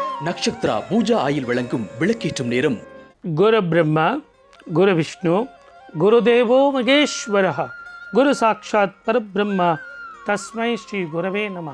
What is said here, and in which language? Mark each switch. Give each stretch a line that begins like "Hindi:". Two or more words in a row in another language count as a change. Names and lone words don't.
Tamil: நக்ஷத்ரா பூஜா ஆயில் வழங்கும் விளக்கேற்றும் நேரம்.
Sanskrit: गुरु ब्रह्मा गुरु विष्णु गुरु देवो महेश्वरः गुरु साक्षात् परब्रह्मा तस्मै श्री गुरवे नमः.